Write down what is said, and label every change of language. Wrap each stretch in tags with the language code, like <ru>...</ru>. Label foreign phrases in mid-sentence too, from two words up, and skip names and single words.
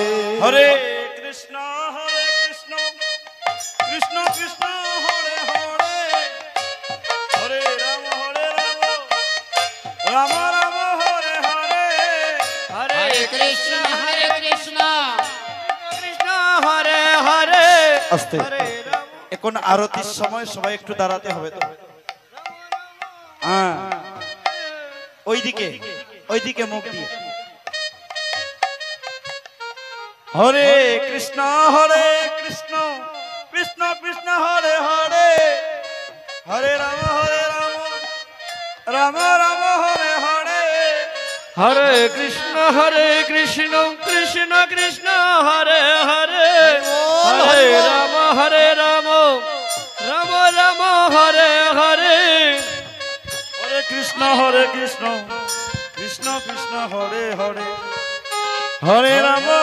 <sa>হরে কৃষ্ণ কৃষ্ণ কৃষ্ণ হরে হরে হরে রাম রাম রাম হরে হরে Hare Krishna কৃষ্ণ</sa> <bn>হরে হরে আস্তে এখন আরতির সময় সবাই একটু দাঁড়াতে হবে তো হ্যাঁ ওইদিকে মুখ দিয়ে</bn> <sa>হরে কৃষ্ণ কৃষ্ণ কৃষ্ণ হরে হরে হরে রাম রাম রাম হরে হরে হরে কৃষ্ণ কৃষ্ণ কৃষ্ণ হরে হরে হরে রাম রাম রাম হরে হরে হরে কৃষ্ণ কৃষ্ণ কৃষ্ণ হরে হরে হরে রাম</sa>